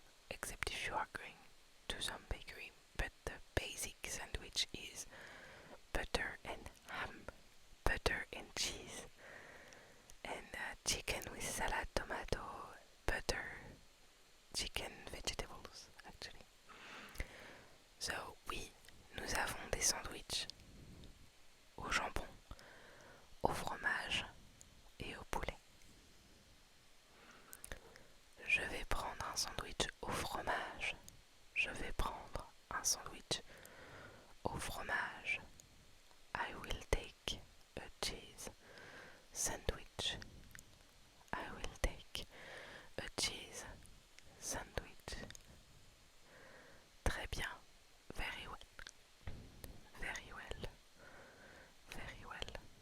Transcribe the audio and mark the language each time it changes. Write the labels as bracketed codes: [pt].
[en] Except if you are going to some bakery, but the basic sandwich is butter and ham, butter and cheese, and chicken with salad, tomato, butter, chicken, vegetables actually. [fr] So oui, nous avons des sandwichs au jambon, au fromage et au poulet. Je vais prendre un sandwich au fromage. Je vais prendre un sandwich au fromage. [en] I will take a cheese sandwich. I will take a cheese sandwich. [fr] Très bien. [en] Very well. Very well. Very well.